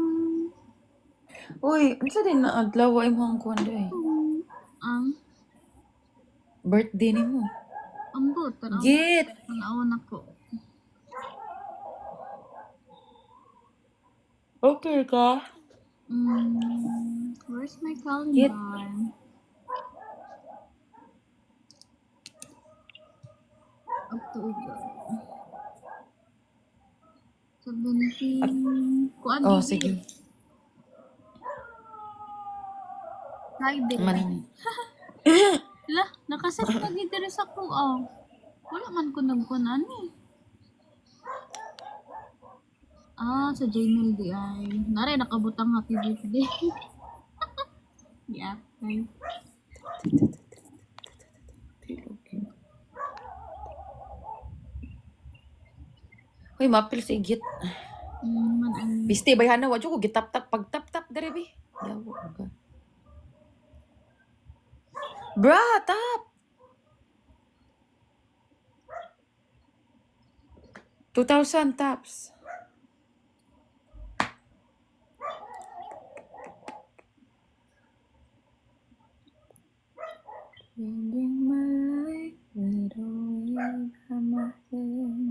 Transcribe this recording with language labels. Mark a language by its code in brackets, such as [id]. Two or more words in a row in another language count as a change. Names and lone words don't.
[ceb] Uy, unsa din na adlaw ay mo ang kuwan day? Ang Birthday ni mo. ambot tanaw. Git. Tanaw ako. Okay ka? [en] Where's my calendar? October. 17. [ceb] Kuan Oh, di- sige. Friday. Man. Lah, nakaset lagi diri sa kuaw. Wala man ko nagkunan eh. Sa Gmail di ay. Nare nakabutang [en] happy birthday. Yeah, okay. [ceb] Uy, mapil si Git. Man ang Bisti bayhana wa ko gitap-tap pag tap-tap dere bi. Yawo ka. Bra, tap. [en] 2,000 taps. Ending my life with a wave on my head.